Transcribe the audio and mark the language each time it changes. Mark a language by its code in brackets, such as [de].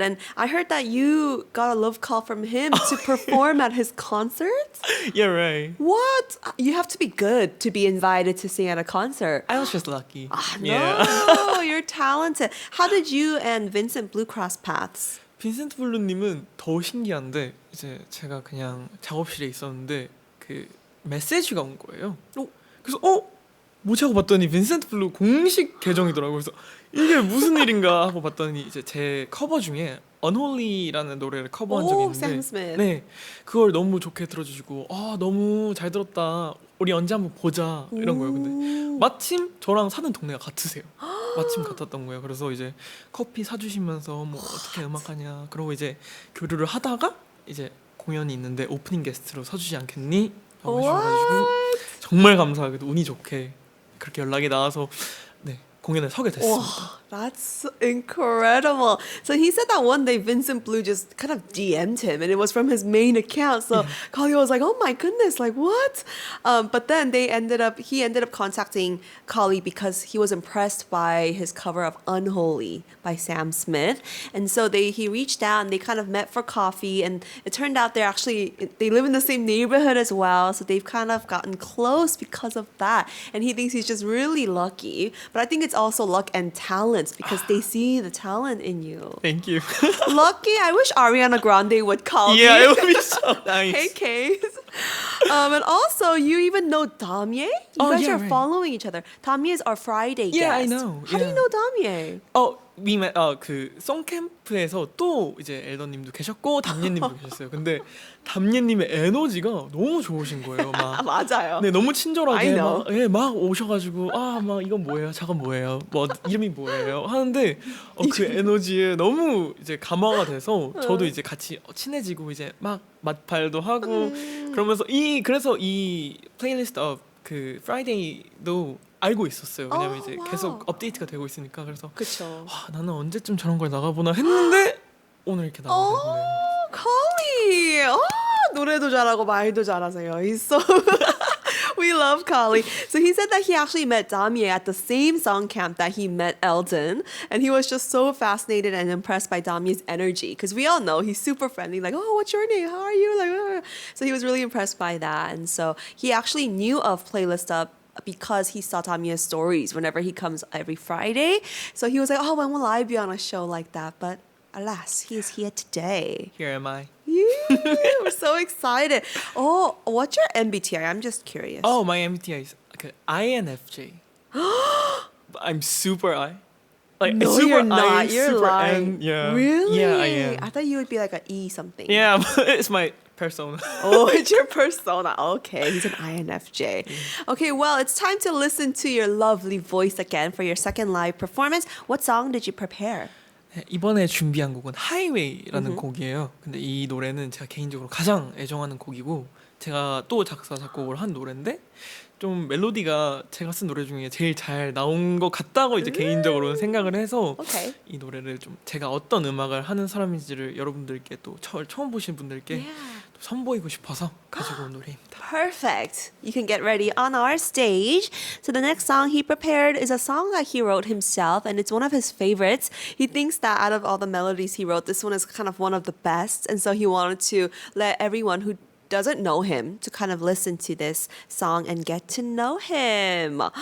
[en] And I heard that you got a love call from him to perform at his concerts. Yeah, right. What? You have to be good to be invited to sing at a concert. I was just lucky. No, you're talented. How did you and Vincent Blue cross paths? [ko] 빈센트 블루님은 더 신기한데 이제 제가 그냥 작업실에 있었는데 그 메시지가 온 거예요. 그래서 뭐지 하고 봤더니 빈센트 블루 공식 계정이더라고요. 그래서 이게 무슨 일인가 하고 봤더니 이제 제 커버 중에 Unholy라는 노래를 커버한 적이 있는데 [en] Sam Smith. [ko] 네, 그걸 너무 좋게 들어주시고 너무 잘 들었다. 우리 언제 한번 보자 이런 거예요. 근데 마침 저랑 사는 동네가 같으세요. 마침 같았던 거예요. 그래서 이제 커피 사주시면서 뭐 어떻게 음악하냐 그러고 이제 교류를 하다가 이제 공연이 있는데 오프닝 게스트로 서주지 않겠니? 라고 해주셔가지고 정말 감사하게도 운이 좋게 그렇게 연락이 나와서 네, 공연에 서게 됐습니다. [en] That's incredible. So he said that one day Vincent Blue just kind of DM'd him and it was from his main account. So Collie was like, oh my goodness, like what? But then he ended up contacting Collie because he was impressed by his cover of Unholy by Sam Smith. And so he reached out and they kind of met for coffee and it turned out they live in the same neighborhood as well. So they've kind of gotten close because of that. And he thinks he's just really lucky. But I think it's also luck and talent because they see the talent in you. Thank you. Lucky. I wish Ariana Grande would call me. Yeah, it would be so nice. Hey, Case. And also, you even know Damye? You guys are following each other. Damye is our Friday guest. Yeah, I know. How do you know Damye? we met [ko] 그 송캠프에서 또 이제 엘더님도 계셨고 담예님도 계셨어요. 근데 담예님의 에너지가 너무 좋으신 거예요. 막 맞아요. 네, 너무 친절하게 [en] I know. [ko] 막 오셔가지고 막 이건 뭐예요? 저건 뭐예요? 뭐 이름이 뭐예요? 하는데 그 에너지에 너무 이제 감화가 돼서 저도 이제 같이 친해지고 이제 막 맛발도 하고 그러면서 그래서 이 플레이리스트 그 프라이데이도 알고 있었어요. 왜냐면 이제 계속 업데이트가 되고 있으니까. 그래서 그쵸. 나는 언제쯤 저런 걸 나가보나 했는데 오늘 이렇게 나오게 됐네요. [en] Collie! [ko] 노래도 잘하고 말도 잘하세요. [en] He's so... We love Collie. So he said that he actually met Damye at the same song camp that he met Eldon. And he was just so fascinated and impressed by Damye's energy. Because we all know he's super friendly. Like, what's your name? How are you? Like, So he was really impressed by that. And so he actually knew of Playlist Up because he saw Damye's stories whenever he comes every Friday. So he was like, when will I be on a show like that? But alas, he is here today. Here am I. We're so excited. What's your MBTI? I'm just curious. My MBTI is INFJ. I'm super I. Like No, super you're not. I, You're super lying. N. Yeah. Really? Yeah, I am. I thought you would be like an E something. Yeah, it's my persona. It's your persona. Okay, he's an INFJ. Okay, well, it's time to listen to your lovely voice again for your second live performance. What song did you prepare? [ko] 이번에 준비한 곡은 하이웨이라는 곡이에요. 근데 이 노래는 제가 개인적으로 가장 애정하는 곡이고 제가 또 작사 작곡을 한 노래인데 좀 멜로디가 제가 쓴 노래 중에 제일 잘 나온 것 같다고 이제 개인적으로는 생각을 해서 [en] Okay. [ko] 이 노래를 좀 제가 어떤 음악을 하는 사람인지를 여러분들께 또 처음 보신 분들께 또 선보이고 싶어서 가지고 온 노래입니다. [en] Perfect. You can get ready on our stage. So the next song he prepared is a song that he wrote himself, and it's one of his favorites. He thinks that out of all the melodies he wrote, this one is kind of one of the best, and so he wanted to let everyone who doesn't know him to kind of listen to this song and get to know him.